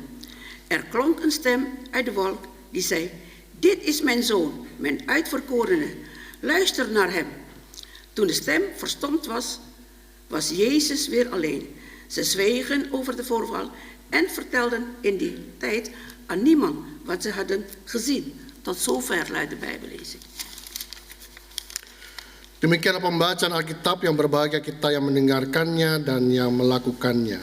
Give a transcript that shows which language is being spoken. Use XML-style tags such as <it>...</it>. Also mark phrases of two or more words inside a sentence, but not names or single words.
<nl>Er klonk een stem uit de wolk die zei, "Dit is mijn zoon, mijn uitverkorene. Luister naar hem." Toen de stem verstomd was, was Jezus weer alleen. Ze zwegen over de voorval en vertelden in die tijd aan niemand wat ze hadden gezien. Tot zover luidt de Bijbellezing.</nl> <id>Demikianlah pembacaan Alkitab, yang berbahagia kita yang mendengarkannya dan yang melakukannya.</id>